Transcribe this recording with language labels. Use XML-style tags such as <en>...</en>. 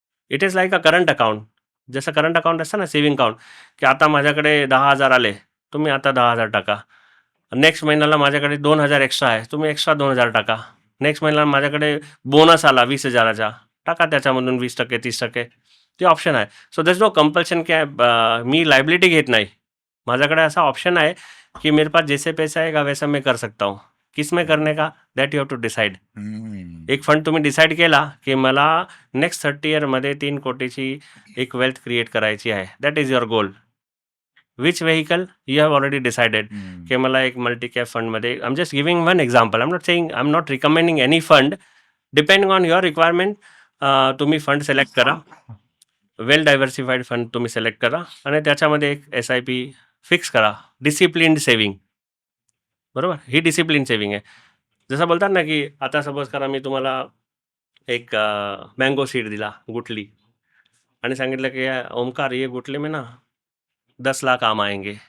<en>It is like a current account.</en> <mr>जसं current account असतं ना, सेव्हिंग अकाउंट, की आता माझ्याकडे 10,000 आले, तुम्ही आता 10,000 टाका. नेक्स्ट महिन्याला माझ्याकडे 2,000 एक्स्ट्रा आहे, तुम्ही एक्स्ट्रा 2,000 टाका. नेक्स्ट महिन्याला माझ्याकडे बोनस आला 20,000चा, टाका त्याच्यामधून 20%, 30%. ते ऑप्शन आहे.</mr> <en>so there is no compulsion</en> <mr>की मी लायबिलिटी घेत नाही. माझ्याकडे असा ऑप्शन आहे, की</mr> <hi>मेरे पास जैसे पैसा आएगा वैसा मैं कर सकता हूँ. किस में करने का,</hi> <en>That you have to decide.</en> <mr>एक फंड तुम्ही डिसाईड केला, की मला नेक्स्ट 30 इयरमध्ये 3 कोटीची एक वेल्थ क्रिएट करायची आहे.</mr> <en>That is your goal. Which vehicle you have already decided,</en> <mr>की मला एक मल्टी कॅप फंडमध्ये.</mr> <en>I am just giving one example. I am not saying, I am not recommending any fund. Depending on your requirement</en> <mr>तुम्ही fund select करा. वेल diversified fund तुम्ही select करा आणि त्याच्यामध्ये एक SIP फिक्स करा. डिसिप्लिन्ड सेव्हिंग, बरोबर? ही डिसिप्लिन सेव्हिंग आहे. जसं बोलतात ना, की आता सपोज करा मी तुम्हाला एक मँगो सीड दिला, गुठली, आणि सांगितलं की ओमकार</mr> <hi>ये गुठली में ना 10 लाख आम आएंगे.</hi>